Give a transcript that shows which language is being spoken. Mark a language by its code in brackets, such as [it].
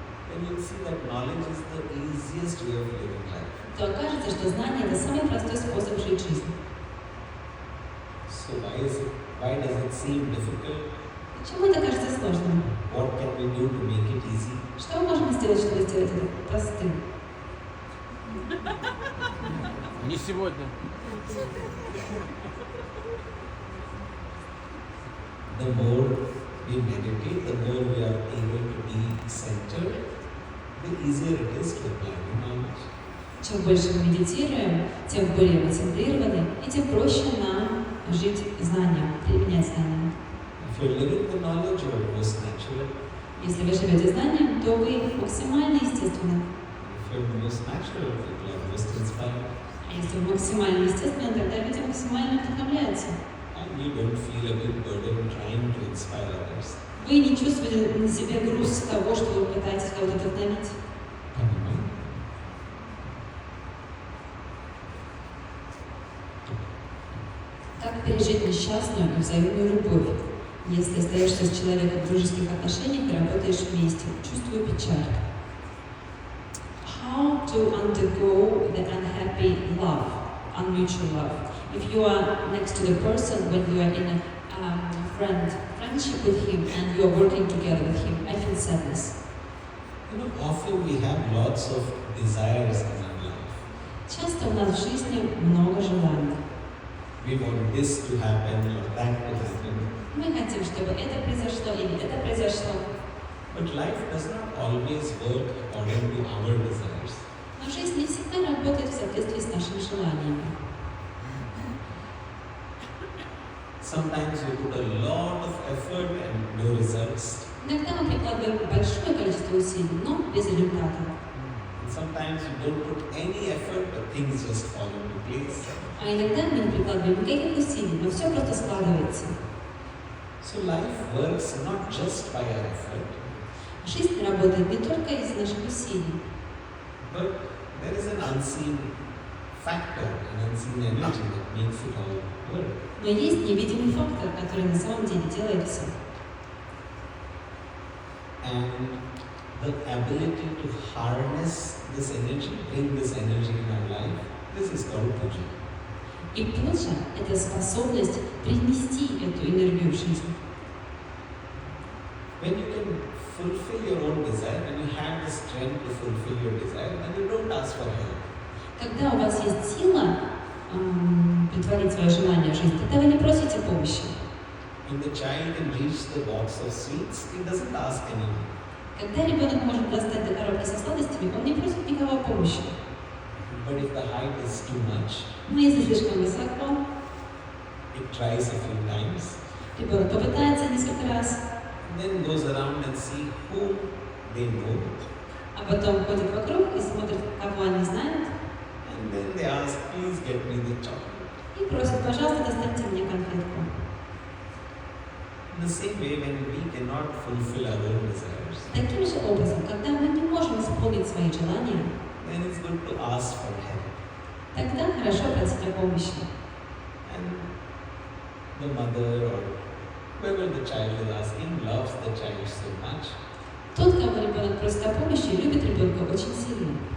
[en] then you'll see that knowledge is the easiest way of living life. [ru] то окажется, что знание – это самый простой способ жить жизнь. [en] So why does it seem difficult? [ru] Почему это кажется сложным? [en] What can we do to make it easy? [ru] Что мы можем сделать, чтобы сделать это простым? Не сегодня. [en] The more we meditate, the more we are able to be centered, the easier it is to apply the knowledge. [ru] Чем больше мы медитируем, тем более мы центрированы, и тем проще нам жить знанием, применять знания. [en] If you're living the knowledge, you're most natural. [ru] Если вы живете знанием, то вы максимально естественны. [en] If you're most natural, people are most inspired. [ru] А если вы максимально естественны, тогда люди максимально вдохновляются. [en] And you don't feel a big burden trying to inspire others. [ru] Вы не чувствуете на себе груз того, что вы пытаетесь кого-то вдохновить. Как пережить несчастную и взаимную любовь, если остаешься с человеком в дружеских отношениях и работаешь вместе, чувствуя печаль? [en] How to undergo the unhappy love, unmutual love? If you are next to the person when you are in a friendship with him and you are working together with him, I feel sadness. You know, often we have lots of desires in our life. [ru] Часто у нас в жизни много желаний. [en] We want this to happen or that to happen. [ru] Мы хотим, чтобы это произошло или это произошло. [en] But life does not always work according to our desires. [ru] Но жизнь не всегда работает в соответствии с нашими желаниями. [en] Sometimes we put a lot of effort and no results. [ru] Иногда мы прикладываем большое количество усилий, но без результата. [en] And sometimes we don't put any effort, but things just fall into place. [ru] А иногда мы не прикладываем никаких усилий, но все просто складывается. [en] So life works not just by our effort, [ru] Жизнь работает не только из наших усилий, [en] but there is an unseen factor, an unseen energy that makes it all work. [ru] но есть невидимый фактор, который на самом деле делает все. [en] And the ability to harness this energy, bring this energy in our life, this is called puja. [ru] И пуджа – это способность принести эту энергию в жизнь. [en] When you can fulfill your own desire, when you have the strength to fulfill your desire, then you don't ask for help. [ru] Когда у вас есть сила притворить свое желание в жизнь, тогда вы не просите помощи. [en] When the child can reach the box of sweets, he doesn't ask anyone. [ru] Когда ребенок может достать до коробки со сладостями, он не просит никого о помощи. [en] But if the height is too much, [ru] Но если слишком высоко, [en] it tries a few times, [ru] ребенок попытается несколько раз, [en] and then goes around and see who they know, [ru] а потом ходит вокруг и смотрит, кого они знают, [en] and then they ask, please get me the chocolate. [ru] и просит, пожалуйста, достаньте мне конфетку. [en] In the same way, when we cannot fulfill our own desires, [ru] Таким же образом, когда мы не можем исполнить свои желания, [en] then it's good to ask for help. [ru] тогда хорошо просить о помощи. [en] And the mother or whoever the child is asking loves the child so much. [ru] Тот, кого ребенок просит о помощи, любит ребенка очень сильно.